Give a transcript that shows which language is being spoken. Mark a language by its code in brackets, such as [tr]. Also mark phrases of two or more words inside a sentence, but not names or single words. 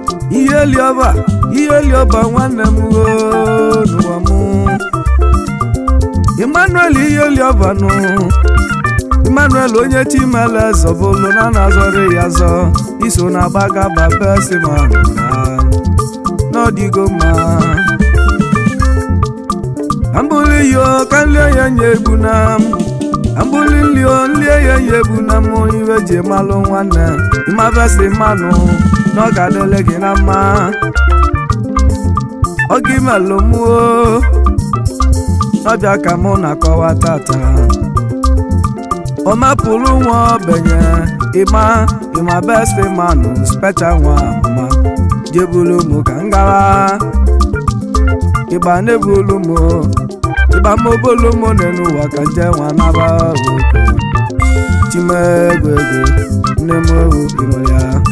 [ig] Ihe eli ọba, ihe eli ọba nwanne m oo, n'ụwa mụ. Emmanuel ihe eli ọba nụ. Emmanuel onye chi mere eze ọbụlụ na na-azọrị ya azọ. Iso na-agbaga ba [en] best man [ig] na n'ọdịgo mma. Ka m bụrụ iyo, ka m lie ya nye egwu na m. Ka m bụrụ nli o, nlie ya nye egwu na m. Iwe ji malụ nwanne, ịma [en] best man [ig] nụ, na ọ ga-adịlị gị na mma. Ọ gị melụ m o, ọ bịa ka mụ na-akọwa tata. Ọ mapụrụ nwa ogbenye, ịma, ịma [en] best man, special [ig] nwa mama. Jebulu mụ ka m gawa. Ịgba na-ebulu mụ, ịgba m obolu mụ n'elu ụwa ka nje nwa naba ogo. Chime egwu egwu, nne m owu ịnụ ya.